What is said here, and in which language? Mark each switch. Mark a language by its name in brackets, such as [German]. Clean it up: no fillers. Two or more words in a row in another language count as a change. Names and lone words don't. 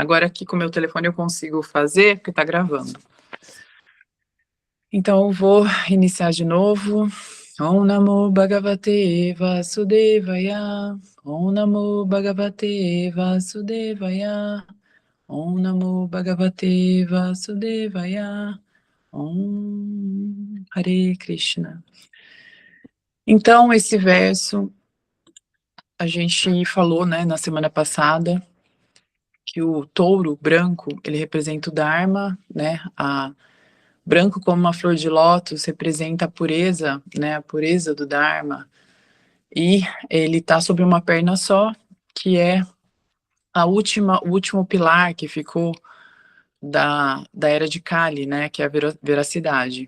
[Portuguese] Agora aqui com o meu telefone eu consigo fazer, porque está gravando. Então eu vou iniciar de novo. [Sanskrit] ॐ नमो भगवते वासुदेवाय. ॐ नमो भगवते वासुदेवाय. ॐ नमो भगवते वासुदेवाय. ॐ हरे कृष्ण. [Portuguese] Então esse verso a gente falou, né, na semana passada, que o touro branco, ele representa o Dharma, né, branco como uma flor de lótus representa a pureza, né, a pureza do Dharma, e ele está sobre uma perna só, que é o último pilar que ficou da era de Kali, né, que é a veracidade.